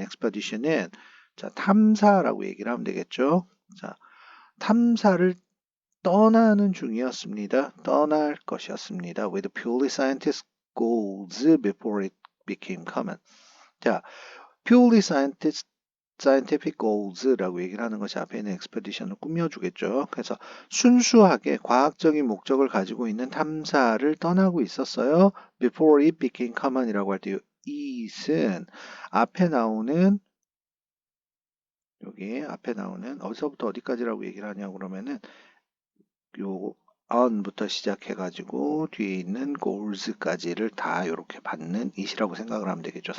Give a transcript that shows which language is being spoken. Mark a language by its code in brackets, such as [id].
[ko] expedition은 자, 탐사라고 얘기를 하면 되겠죠. 자, 탐사를 떠나는 중이었습니다. 떠날 것이었습니다. [en] With purely scientific goals before it became common. [ko] 자, [en] purely scientific goals [ko] 라고 얘기를 하는 것이 앞에 있는 expedition을 꾸며주겠죠. 그래서 순수하게 과학적인 목적을 가지고 있는 탐사를 떠나고 있었어요. [en] Before it became common [ko] 이라고 할 때 it은 앞에 나오는 여기 앞에 나오는 어디서부터 어디까지라고 얘기를 하냐 그러면은 요 on부터 시작해가지고 뒤에 있는 goals까지를 다 이렇게 받는 it이라고 생각을 하면 되겠죠.